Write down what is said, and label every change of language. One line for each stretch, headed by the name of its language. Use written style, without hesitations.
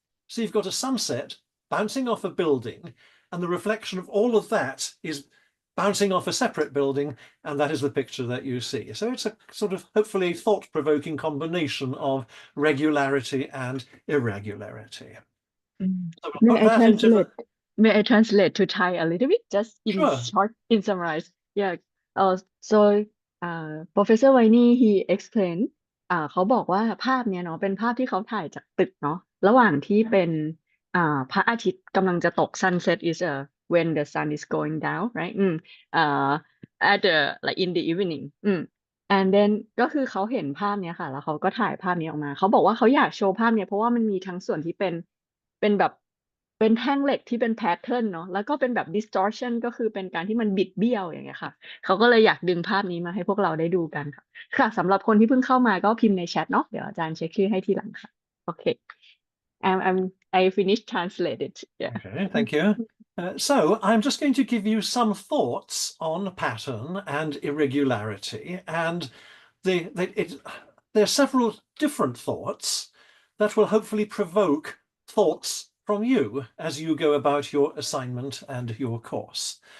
English: So you've got a sunset bouncing off a building, and the reflection of all of that is bouncing off a separate building, and that is the picture that you see. So it's a sort of hopefully thought-provoking combination of regularity and irregularity. So we'll put that into May I translate to Thai a little bit, just in Sure. short, in summarize? Yeah. So Professor Viney he explained
Thai: เขาบอกว่าภาพเนี้ยเนาะเป็นภาพที่เขาถ่ายจากตึกเนาะระหว่างที่เป็นพระอาทิตย์กำลังจะตก
English: sunset is when the sun is going down right at the like in the evening and then
Thai: ก็คือเขาเห็นภาพเนี้ยค่ะแล้วเขาก็ถ่ายภาพนี้ออกมาเขาบอกว่าเขาอยากโชว์ภาพเนี้ยเพราะว่ามันมีทั้งส่วนที่เป็ นแบบเป็นแท่งเหล็กที่เป็นแพทเทิร์นเนาะแล้วก็เป็นแบบ distortion ก็คือเป็นการที่มันบิดเบี้ยวอย่างเงี้ยค่ะเขาก็เลยอยากดึงภาพนี้มาให้พวกเราได้ดูกันค่ะค่ะสำหรับคนที่เพิ่งเข้ามาก็พิมพ์ในแชทเนาะเดี๋ยวอาจารย์เช็คชื่อให้ทีหลังค่ะโอเค
English: I finished translated yeah Okay, thank you. So I'm just going to give you some thoughts on pattern and irregularity, and there are several different thoughts that will hopefully provoke thoughts from you as you go about your assignment and your course.